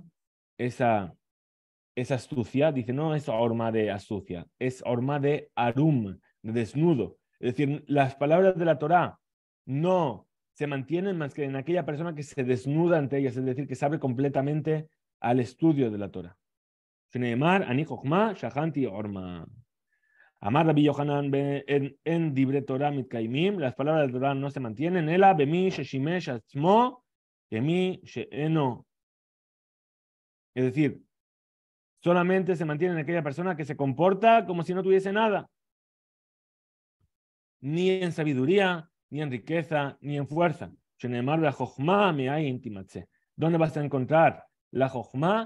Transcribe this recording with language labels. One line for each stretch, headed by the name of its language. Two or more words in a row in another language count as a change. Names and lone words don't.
Spanish: Esa astucia, dice, no es orma de astucia, es orma de arum, de desnudo. Es decir, las palabras de la Torah no se mantienen más que en aquella persona que se desnuda ante ellas, es decir, que se abre completamente al estudio de la Torah.
Hebrew: שנאמר, אני חכמה, שכנתי ערמה. אמר רבי יוחנן אין דברי תורה מתקיימים,
Spanish: las palabras de la Torah no se mantienen,
Hebrew: אלא במי שמשים עצמו, במי שאינו.
Spanish: Es decir, solamente se mantiene en aquella persona que se comporta como si no tuviese nada. Ni en sabiduría, ni en riqueza, ni en fuerza. ¿Dónde vas a encontrar la jochma?